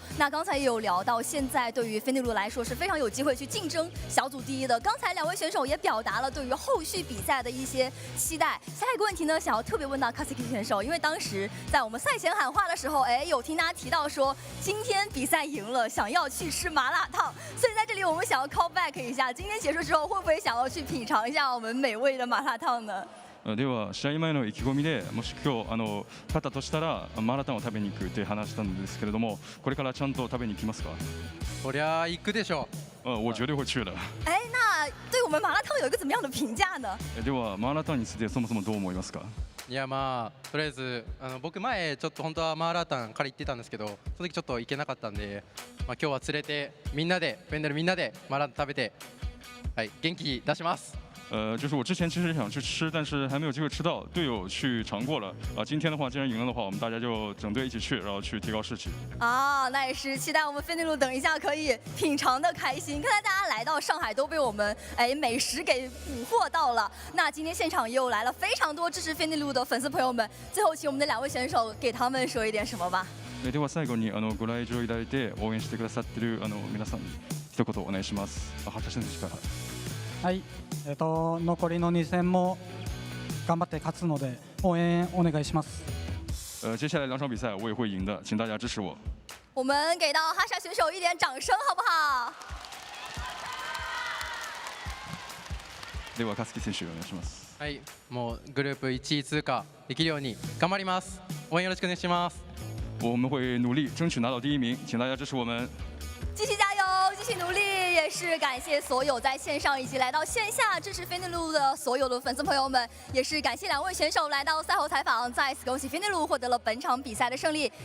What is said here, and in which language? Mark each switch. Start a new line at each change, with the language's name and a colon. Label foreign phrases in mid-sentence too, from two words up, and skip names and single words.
Chinese: 那刚才也有聊到，现在对于菲内路来说是非常有机会去竞争小组第1的。刚才2位选手也表达了对于后续比赛的一些期待。下一个问题呢，想要特别问到COAⅨ选手，因为当时在我们赛前喊话的时候，有听他提到说今天比赛赢了，想要去吃麻辣烫。所以在这里我们想要
English: call back
Chinese: 一下，今天结束之后会不会想要去品尝一下我们美味的麻辣烫呢？
Japanese: では試合前の意気込みで、もし今日勝ったとしたら麻辣烫を食べに行くって話したんですけれども、これからちゃんと食べに行きますか？そりゃ行くでしょう。
Chinese: 我绝对会去的。那对我们麻辣烫有一个怎么样的评价呢？
Japanese: では麻辣烫についてそもそもどう思いますか？いやとりあえず僕前ちょっと本当は麻辣烫から行ってたんですけど、その時ちょっと行けなかったんで、今日は連れてみんなでフェンデルみんなで麻辣烫食べて、元気出します。
Chinese: 就是我之前其实想去吃，但是还没有机会吃到。队友去尝过了今天的话，既然赢了的话，我们大家就整队一起去，然后去提高士气。那也是期待我们菲内路等一下可以品尝的开心。看来大家来到上海都被我们美食给捕获到了。那今天现场也有来了非常多支持菲内路的粉丝朋友们，最后请我们的2位选手给他们说一点什么吧。
Japanese: では最後にご来場いただいて応援してくださってる皆さんに一言お願いします。畑選手から。はい、残りの2戦も頑張って勝つので応援お願いします。
Chinese: 接下来2场比赛我也会赢的，请大家支持我。我们给到哈莎选手一点掌声好不好？
Japanese: ではCOAⅨ選手お願いします。はい、もうグループ1位通過できるように頑張ります。応援よろしくお願いします。
Chinese: 我们会努力争取拿到第1名，请大家支持我们。继续加油，继续努力！也是感谢所有在线上以及来到线下支持菲内路的所有的粉丝朋友们，也是感谢2位选手来到赛后采访，再次恭喜菲内路获得了本场比赛的胜利。